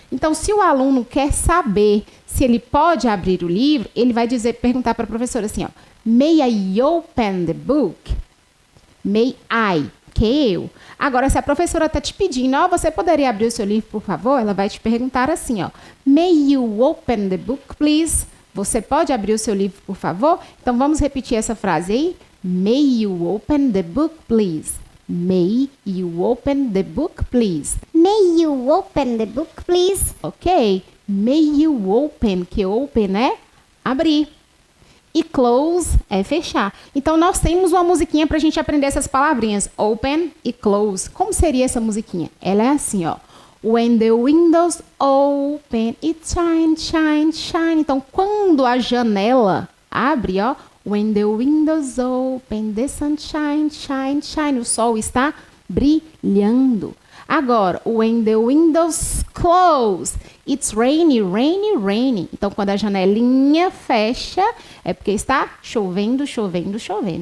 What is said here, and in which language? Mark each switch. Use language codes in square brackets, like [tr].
[pt] Então, se o aluno quer saber se ele pode abrir o livro, ele vai perguntar para a professora assim, ó, [en] may I open the book? May I, [pt] que eu. Agora, se a professora está te pedindo, ó, você poderia abrir o seu livro, por favor? Ela vai te perguntar assim, ó, [en] may you open the book, please? [pt] Você pode abrir o seu livro, por favor? Então, vamos repetir essa frase aí. [en] May you open the book, please? May you open the book, please? May you open the book, please? Ok. [pt] May you open, que open é abrir. E close é fechar. Então, nós temos uma musiquinha para a gente aprender essas palavrinhas. Open e close. Como seria essa musiquinha? Ela é assim, ó. [en] When the windows open, it shine, shine, shine. [pt] Então, quando a janela abre, ó. [en] When the windows open, the sun shine, shine, shine. [pt] O sol está brilhando. [en] Agora, when the windows close, it's rainy, rainy, rainy. [pt] Então, quando a janelinha fecha, é porque está chovendo, chovendo, chovendo.